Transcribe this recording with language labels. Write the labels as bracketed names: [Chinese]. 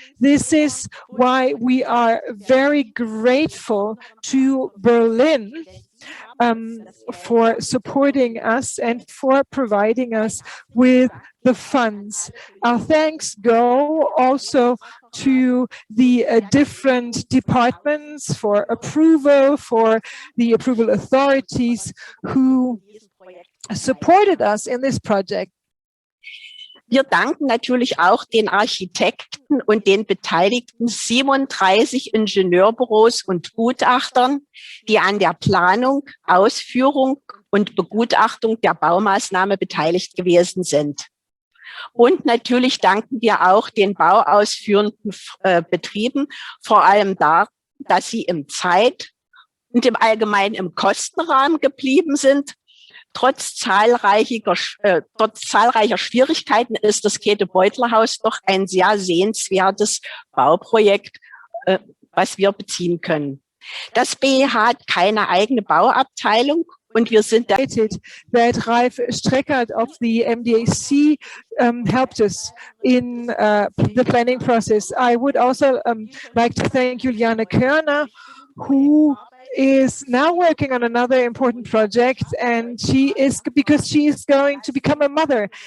[English] This is why we are very grateful to Berlin for supporting us and for providing us with the funds. Our thanks go also to the different departments for approval, for the approval authorities who supported us in this project. [German] Wir danken natürlich auch den Architekten und den beteiligten 37 Ingenieurbüros und Gutachtern, die an der Planung, Ausführung und Begutachtung der Baumaßnahme beteiligt gewesen sind. Und natürlich danken wir auch den bauausführenden Betrieben, vor allem da, dass sie im Zeit- und im Allgemeinen im Kostenrahmen geblieben sind. Trotz zahlreicher Schwierigkeiten ist das Beutler Haus doch ein sehr sehenswertes Bauprojekt, was wir beziehen können. Das BEH hat keine eigene Bauabteilung. Und wir sind [English] that Ralf Streckwall of the MDC helped us in the planning process. I would also like to thank Juliane Körner, who is now working on another important project, and because she is going to become a mother.